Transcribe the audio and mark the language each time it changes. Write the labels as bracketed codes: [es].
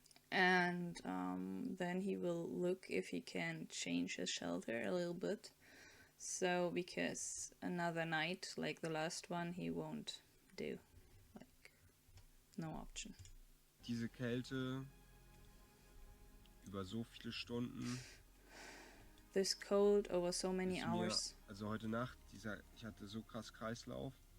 [en] And then he will look if he can change his shelter a little bit. So, because another night, like the last one, he won't do. Like, no option. [de] Diese Kälte über so viele Stunden. [en] This cold over so many hours. [de] Also heute Nacht, ich hatte so krass Kreislauf.